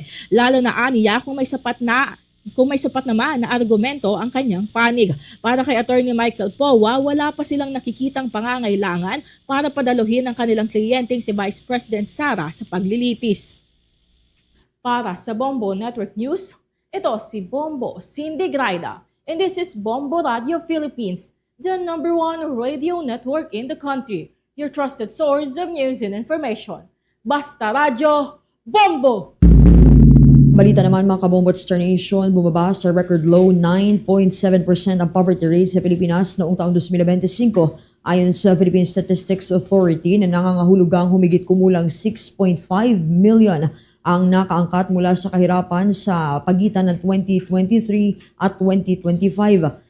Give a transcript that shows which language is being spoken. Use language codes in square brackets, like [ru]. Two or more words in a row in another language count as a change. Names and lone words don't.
[tl] Lalo na aniya kung may sapat naman na argumento ang kanyang panig. Para kay Attorney Michael Powa, wala pa silang nakikitang pangangailangan para padaluhin ang kanilang kliyenteng si Vice President Sara sa paglilitis. Para sa Bombo Network News, ito si Bombo Sindigraida. [en] And this is Bombo Radio Philippines, the #1 radio network in the country. Your trusted source of news and information. [tl] Basta Radio, Bombo! Balita naman mga kabombo at Star Nation, bumaba sa [en] record low [tl] 9.7% ang [en] poverty rate [tl] sa Pilipinas noong taong 2025 ayon sa Philippine Statistics Authority na nangangahulugang humigit kumulang 6.5 million ang nakaangkat mula sa kahirapan sa pagitan ng 2023 at 2025.